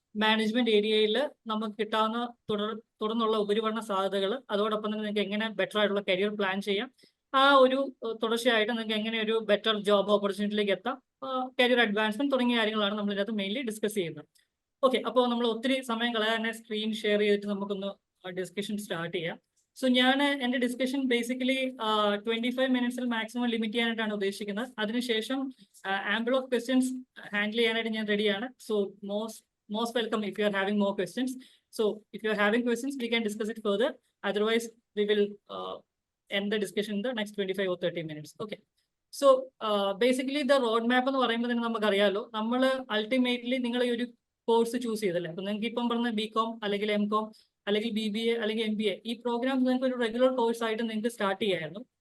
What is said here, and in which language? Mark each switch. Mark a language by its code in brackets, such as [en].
[ml] Management ഏരിയയിൽ നമുക്ക് കിട്ടാവുന്ന തുടർന്നുള്ള ഉപരിപഠന സാധ്യതകൾ, അതോടൊപ്പം തന്നെ നിങ്ങൾക്ക് എങ്ങനെ ബെറ്റർ ആയിട്ടുള്ള കരിയർ പ്ലാൻ ചെയ്യാം, ആ ഒരു തുടർച്ചയായിട്ട് നിങ്ങൾക്ക് എങ്ങനെ ഒരു ബെറ്റർ ജോബ് ഓപ്പർച്യൂണിറ്റിയിലേക്ക് എത്താം, കരിയർ അഡ്വാൻസ്മെന്റ് തുടങ്ങിയ കാര്യങ്ങളാണ് നമ്മൾ ഇതിനകത്ത് മെയിൻലി ഡിസ്കസ് ചെയ്യുന്നത്. ഓക്കെ, അപ്പോൾ നമ്മൾ ഒത്തിരി സമയം കളയാതെ തന്നെ സ്ക്രീൻ ഷെയർ ചെയ്തിട്ട് നമുക്കൊന്ന് ഡിസ്കഷൻ സ്റ്റാർട്ട് ചെയ്യാം. സോ ഞാൻ എൻ്റെ ഡിസ്കഷൻ ബേസിക്കലി 25 മിനിറ്റ്സിൽ മാക്സിമം ലിമിറ്റ് ചെയ്യാനായിട്ടാണ് ഉദ്ദേശിക്കുന്നത്. അതിനുശേഷം ആംബിൾ ഓഫ് ക്വസ്റ്റ്യൻസ് ഹാൻഡിൽ ചെയ്യാനായിട്ട് ഞാൻ റെഡിയാണ്. [en] So most welcome if you are having more questions. So if you are having questions, we can discuss it further. Otherwise, we will end the discussion in the next 25 or 30 minutes. Okay. So basically the roadmap [ml] എന്ന് പറയുമ്പോൾ തന്നെ നമുക്കറിയാലോ, നമ്മൾ ultimately നിങ്ങൾ ഈ ഒരു course choose ചെയ്തല്ലേ. അപ്പൊ നിങ്ങൾക്ക് ഇപ്പം പറഞ്ഞ BCom അല്ലെങ്കിൽ MCom അല്ലെങ്കിൽ BBA അല്ലെങ്കിൽ MBA, ഈ പ്രോഗ്രാം നിങ്ങൾക്ക് ഒരു റെഗുലർ കോഴ്സ് ആയിട്ട് നിങ്ങൾക്ക് സ്റ്റാർട്ട് ചെയ്യായിരുന്നു.